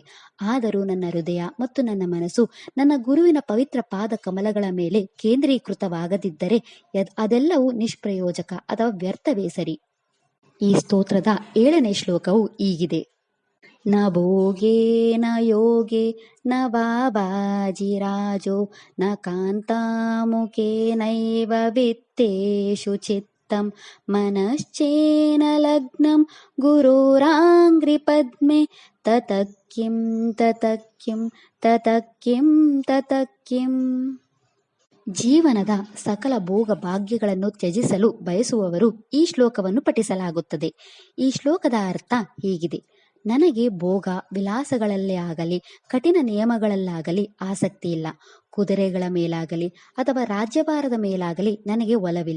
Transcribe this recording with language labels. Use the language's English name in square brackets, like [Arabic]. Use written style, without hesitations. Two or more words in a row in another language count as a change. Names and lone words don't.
[Kannada] ಆದರೂ ನನ್ನ ಹೃದಯ ಮತ್ತು ನನ್ನ ಮನಸ್ಸು ನನ್ನ ಗುರುವಿನ ಪವಿತ್ರ ಪಾದ ಕಮಲಗಳ ಮೇಲೆ ಕೇಂದ್ರೀಕೃತವಾಗದಿದ್ದರೆ ಅದೆಲ್ಲವೂ ನಿಷ್ಪ್ರಯೋಜಕ ಅಥವಾ ವ್ಯರ್ಥವೇ ಸರಿ. ಈ ಸ್ತೋತ್ರದ 7ನೇ ಶ್ಲೋಕವು ಹೀಗಿದೆ. [Sanskrit] ನ ಭೋಗೇ ನ ಯೋಗೇ ನ ಬಾಬಾಜಿರಾಜೋ ನ ಕಾಂತಾಮುಖೇನೈವ ವಿತ್ತೇಷು ಚಿತ್ತಂ ಮನಶ್ಚೇನ ಲಗ್ನಂ ಗುರೋರಾಂಗ್ರಿ ಪದ್ಮೆ ತತಕ್ಕಿಂ ತತಕ್ಕಿಂ ತತಕ್ಕಿಂ ತತಕ್ಕಿಂ. [Kannada] ಜೀವನದ ಸಕಲ ಭೋಗ ಭಾಗ್ಯಗಳನ್ನು ತ್ಯಜಿಸಲು ಬಯಸುವವರು ಈ ಶ್ಲೋಕವನ್ನು ಪಠಿಸಲಾಗುತ್ತದೆ. ಈ ಶ್ಲೋಕದ ಅರ್ಥ ಹೀಗಿದೆ. ನನಗೆ ಭೋಗ ವಿಲಾಸಗಳಲ್ಲೇ ಆಗಲಿ ಕಠಿಣ ನಿಯಮಗಳಲ್ಲಾಗಲಿ ಆಸಕ್ತಿ ಇಲ್ಲ. ಕುದುರೆಗಳ ಮೇಲಾಗಲಿ ಅಥವಾ ರಾಜ್ಯಭಾರದ ಮೇಲಾಗಲಿ ನನಗೆ ಒಲವಿಲ್ಲ.